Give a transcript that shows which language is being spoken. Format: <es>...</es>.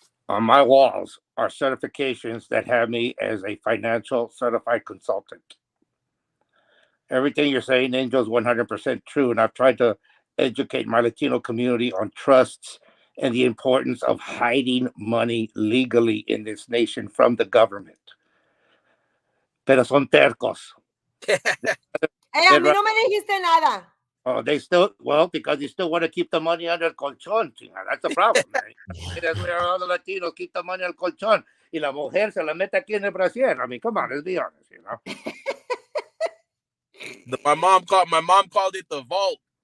<en>On my walls are certifications that have me as a financial certified consultant. Everything you're saying, Angel, is 100% true. And I've tried to educate my Latino community on trusts and the importance of hiding money legally in this nation from the government.</en> <es>Pero son tercos. Hey, a mí no me dijiste nada.</es> <en>Oh, because you still want to keep the money under</en> <es>el colchón.</es> <en>That's the problem, man. That's where all the Latinos keep the money</en> <es>al colchón. Y la mujer se la mete aquí en el brasier.</es> <en>I mean, come on, let's be honest, you know. My mom called it the vault.</en>